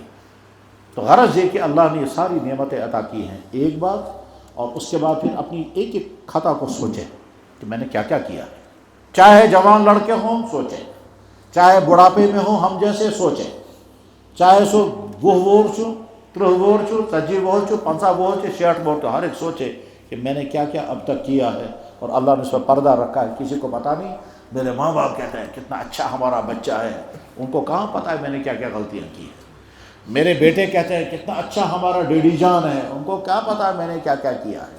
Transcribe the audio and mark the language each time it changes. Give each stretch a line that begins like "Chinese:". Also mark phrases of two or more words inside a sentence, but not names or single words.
Urdu: تو غرض یہ کہ اللہ نے یہ ساری نعمتیں عطا کی ہیں، ایک بات، اور اس کے بعد پھر اپنی ایک ایک خطا کو سوچیں کہ میں نے کیا کیا کیا ہے۔ چاہے جوان لڑکے ہوں سوچیں، چاہے بڑھاپے میں ہوں ہم جیسے سوچیں، چاہے
Kashmiri: سو وہ وور چھو، ترہ وور چھو، سجی وور چھو، 50 وور چھو، 60 وور چھو،
Urdu: ہر ایک سوچے کہ میں نے کیا کیا اب تک کیا ہے، اور اللہ نے اس پر پردہ رکھا ہے، کسی کو پتہ نہیں۔ میرے ماں باپ کہتے ہیں کتنا اچھا ہمارا بچہ ہے، ان کو کہاں پتہ ہے میں نے کیا کیا غلطیاں کی ہیں۔ میرے بیٹے کہتے ہیں کتنا اچھا ہمارا ڈیڈی جان ہے، ان کو کیا پتہ ہے میں نے کیا کیا کیا ہے۔